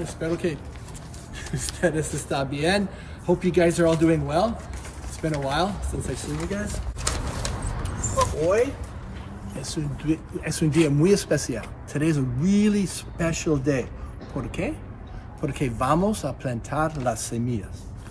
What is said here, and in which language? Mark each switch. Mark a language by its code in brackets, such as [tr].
[es] Espero que ustedes están bien. [en] Hope you guys are all doing well. It's been a while since I've seen you guys. [es] Hoy es un día muy especial. [en] Today is a really special day. [es] ¿Por qué? Porque vamos a plantar las semillas.